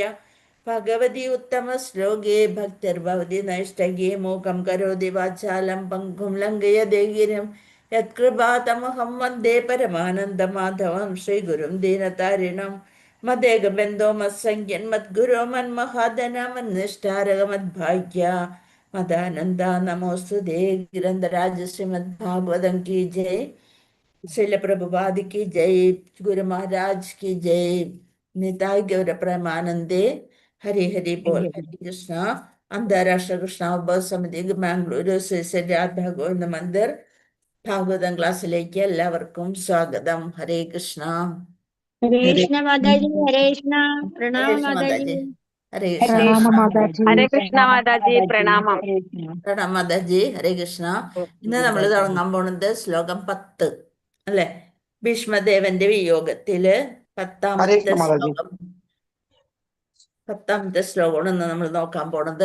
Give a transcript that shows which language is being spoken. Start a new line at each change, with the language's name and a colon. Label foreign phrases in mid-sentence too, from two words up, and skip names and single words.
Sanskrit: ഭഗവതി ഉത്തമ ശ്ലോകേ ഭക്തിർഭവതി നൈഷ്ടകേ മൂകം കരോതി വാചാലം പങ്കും ലംഘയതേ ഗിരിം യത്കൃപാതമഹം വന്ദേ പരമാനന്ദമാധവം ശ്രീഗുരും ദീനതാരിണം. മദേകബന്ധോ മത്സംഖ്യൻ മദ്ഗുരോ മന്മഹാദന മന്നിഷ്ടാരക മദ്ഭാഗ്യ മദാനന്ദ നമോസ്തുതേ.
Hindi: ग्रंथराज श्रीमद् भागवतम् की जय. श्रील प्रभुपाद की जय. गुरु महाराज की जय.
Bangla: निताय गौर प्रेमानंदे.
Hindi: हरि हरि बोल. हरे कृष्ण.
Malayalam: अंतर्राष्ट्रीय कृष्णोत्सव समिति ബാംഗ്ലൂരു ശ്രീ രാധാ ഗോവിന്ദ മന്ദിർ ഭാഗവതം ക്ലാസ്സിലേക്ക് എല്ലാവർക്കും സ്വാഗതം. ഹരേ കൃഷ്ണ.
Hindi: हरे कृष्ण माताजी, हरे कृष्ण प्रणाम
Malayalam: ഹരേ കൃഷ്ണ माताजी। മാതാജി. ഹരേ കൃഷ്ണ. പ്രണാമ മാതാജി. ഹരേ കൃഷ്ണ മാതാജി, പ്രണാമം. പ്രണാം മാതാജി. ഹരേ കൃഷ്ണ. ഇന്ന് നമ്മൾ തുടങ്ങാൻ പോണത് ശ്ലോകം 10 അല്ലെ, ഭീഷ്മദേവന്റെ വിയോഗത്തില് പത്താമത്തെ ശ്ലോകമാണ് ഇന്ന് നമ്മൾ നോക്കാൻ പോണത്.